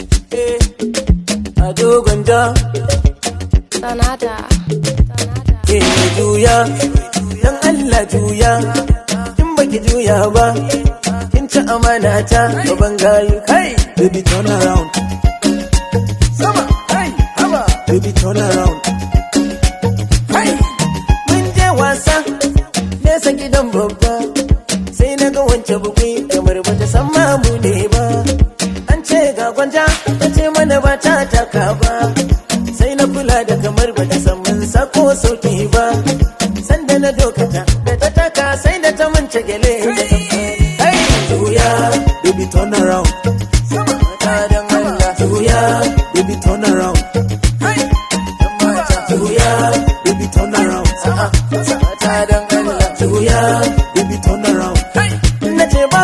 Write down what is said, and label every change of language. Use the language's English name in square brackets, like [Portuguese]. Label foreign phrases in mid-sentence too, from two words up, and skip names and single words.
[Hausa] Eh, Ado Gwanja. Sonata. Eh, juya, dan Allah juya. In baki juya ba, kin ci amana ta, baban gayu. [English] Hey! Baby, turn around. [Hausa] Sama, hey, haba. [English] Baby, turn around. Hey! [Hausa] Mun je wasa, nesa gidan babba. Sai na ga wance buki, kamar bata san ma mu ne ba. An ce ga Gwanja, ta ce mana ba ta taka ba. Sai na kula da kamar bata san mun sako sauti ba. Sanda na dokata, da ta taka, sai da ta mance gele. Hey! Juya. [English] Baby, turn around. [Hausa] Sama, ta dan Allah. Juya. [English] Baby, turn around. [Hausa] Hey! Dan mata. Juya. [English] Baby, turn around. [Hausa] A'a, sama, ta dan Allah. Juya. [English] Baby, turn around. Hey! [Hausa] Na ce ba